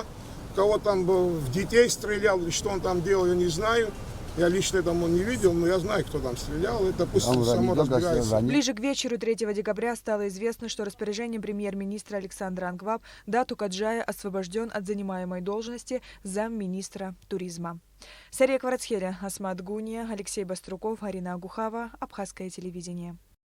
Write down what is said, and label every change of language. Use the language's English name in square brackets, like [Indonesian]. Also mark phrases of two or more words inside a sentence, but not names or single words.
[Russian] Кого там в детей стрелял, или что он там делал, я не знаю. Я лично этому не видел, но я знаю, кто там стрелял. Это пусть само разбирается. Ближе к вечеру 3 декабря стало известно, что распоряжением премьер-министра Александра Ангваб Дату Каджая освобожден от занимаемой должности замминистра туризма. Сария Кварацхеля, Асмат Гуния, Алексей Баструков, Арина Агухава, Абхазское телевидение.